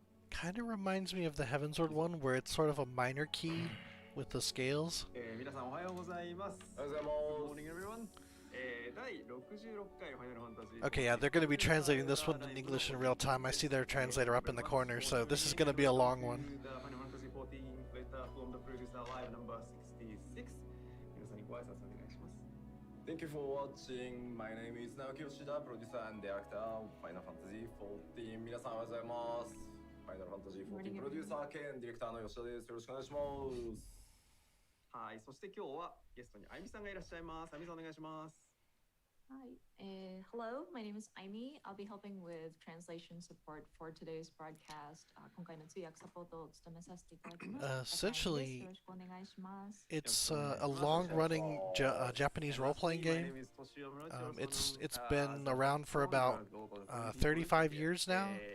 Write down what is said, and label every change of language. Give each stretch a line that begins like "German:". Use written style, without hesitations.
English: Kind of reminds me of the Heavensward one, where it's sort of a minor key with the scales.
Japanese: 皆さんおはようございます。おはようございます。
English: Good morning, everyone.
Japanese: 第66回ファイナルファンタジー
English: Okay, yeah, they're going to be translating this one in English in real time. I see their translator up in the corner, so this is going to be a long one. The Final Fantasy XIV letter from the producer live number 66.
Japanese: 皆さんにご挨拶お願いします。
English: Thank you for watching. My name is Naoki Yoshida, producer and director of Final Fantasy XIV.
Japanese: 皆さんおはようございます。Final Fantasy XIV プロデューサー兼ディレクターの吉田です。よろしくお願いします。はい、そして今日はゲストにあゆみさんがいらっしゃいます。あゆみさんお願いします。
English: Hi. Hello, my name is Aimee. I'll be helping with translation support for today's broadcast.
Japanese: 今回の通訳サポートを務めさせていただきます。
English: Essentially,
Japanese: よろしくお願いします。
English: it's a long-running Japanese role-playing game. It's been around for about 35 years now.